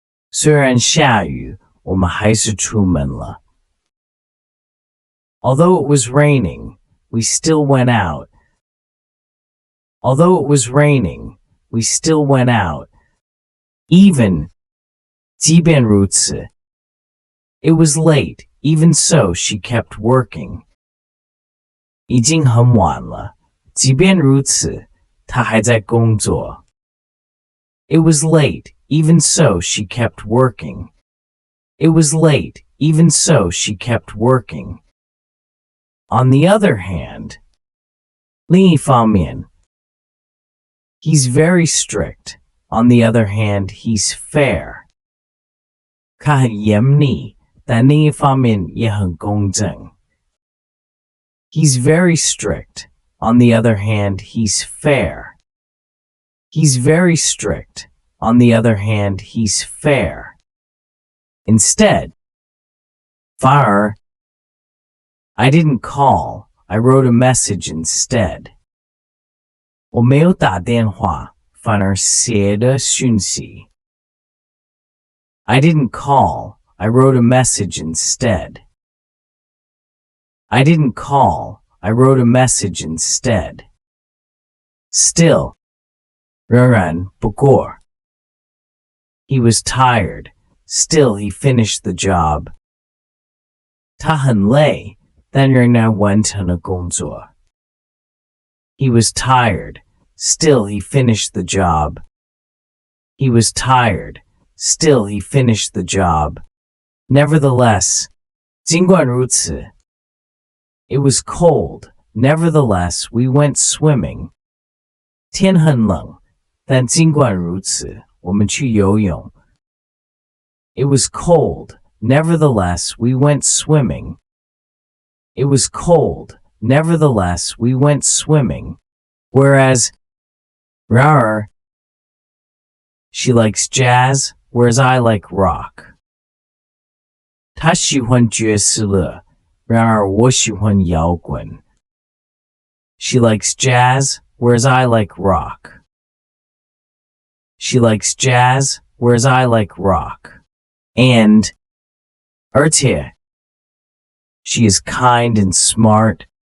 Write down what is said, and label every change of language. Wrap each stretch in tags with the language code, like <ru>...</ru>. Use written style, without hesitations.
<zh>虽然下雨，我们还是出门了。</zh> <en>Although it was raining, we still went out. Although it was raining, we still went out. Even,</en> <zh>即便如此</zh> <en>it was late, even so she kept working.</en> <zh>已经很晚了，即便如此，她还在工作。</zh> <en>It was late, even so she kept working. It was late, even so she kept working. On the other hand,</en> <zh>另一方面</zh> <en>he's very strict. On the other hand, he's fair.</en> <zh>他很严厉，但另一方面也很公正。</zh> <en>He's very strict. On the other hand, he's fair. He's very strict. On the other hand, he's fair. Instead,</en> <zh>反而</zh> <en>I didn't call. I wrote a message instead.</en> <zh>我没有打电话，反而写了讯息。</zh> <en>I didn't call. I wrote a message instead. I didn't call. I wrote a message instead. Still,</en> <zh>仍然，不过</zh> <en>he was tired. Still, he finished the job.</en> <zh>他很累，但仍然完成了工作。</zh> <en>He was tired. Still, he finished the job. He was tired. Still, he finished the job. Nevertheless,</en> <zh>尽管如此</zh> <en>it was cold. Nevertheless, we went swimming.</en> <zh>天很冷，但尽管如此，我们去游泳。</zh> <en>It was cold. Nevertheless, we went swimming. It was cold. Nevertheless, we went swimming. Whereas,</en> <zh>然而</zh> <en>she likes jazz, whereas I like rock.</en> <zh>她喜欢爵士乐，然而我喜欢摇滚。</zh> <en>She likes jazz, whereas I like rock. She likes jazz, whereas I like rock. And,</en> <zh>而且</zh> <en>she is kind and smart.</en>